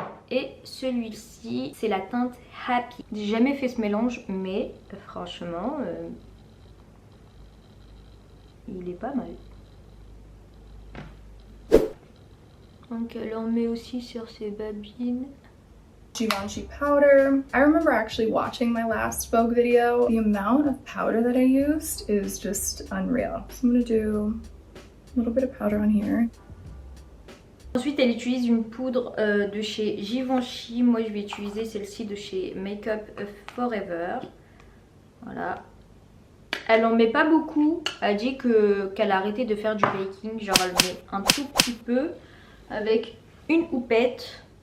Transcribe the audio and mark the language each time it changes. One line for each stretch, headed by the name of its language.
French: Et celui-ci c'est la teinte Happy. J'ai jamais fait ce mélange mais franchement il est pas mal. Donc elle en met aussi sur ses babines.
English: Givenchy powder. I remember actually watching my last Vogue video. The amount of powder that I used is just unreal. So I'm gonna do a little bit of powder on here.
French: Ensuite, elle utilise une poudre de chez Givenchy. Moi, je vais utiliser celle-ci de chez Makeup Forever. Voilà. Elle en met pas beaucoup. Elle dit qu'elle a arrêté de faire du baking. Genre, elle met un tout petit peu avec une houppette.